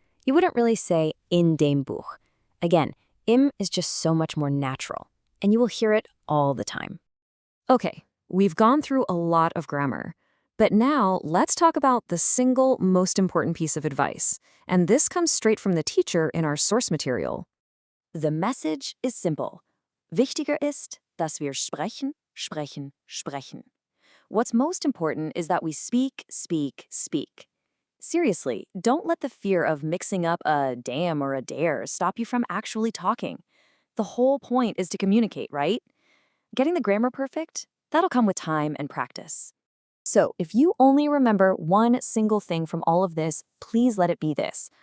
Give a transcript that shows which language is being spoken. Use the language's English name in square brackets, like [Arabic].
[English] You wouldn't really say [German] in dem Buch. [English] Again, im is just so much more natural, and you will hear it all the time. Okay, we've gone through a lot of grammar, But now, let's talk about the single most important piece of advice. And this comes straight from the teacher in our source material. The message is simple. [German] Wichtiger ist, dass wir sprechen, sprechen, sprechen. [English] What's most important is that we speak, speak, speak. Seriously, don't let the fear of mixing up a damn or a dare stop you from actually talking. The whole point is to communicate, right? Getting the grammar perfect? That'll come with time and practice. So, if you only remember one single thing from all of this, please let it be this.